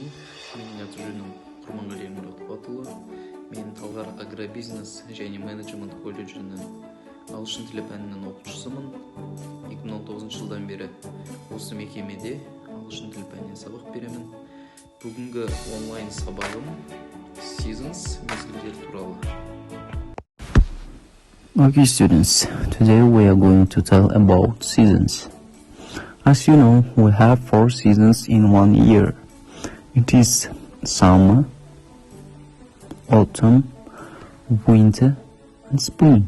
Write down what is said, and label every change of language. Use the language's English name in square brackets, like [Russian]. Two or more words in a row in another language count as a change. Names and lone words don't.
[Kazakh] Менин аты жөнүм Курмангалиев Мурат Кубатұлы. Мен Талғар агробизнес және менеджмент колледжінің ағылшын тілі пәнінің оқушысымын. 2019 жылдан бері осы мекемеде ағылшын тілі пәнінен сабақ беремін. Бүгінгі онлайн сабағым Seasons мезгілдер туралы. [English] Okay, students, today we are going to tell about seasons. As you know, we have 4 seasons in 1 year. It is summer, autumn, winter, and spring.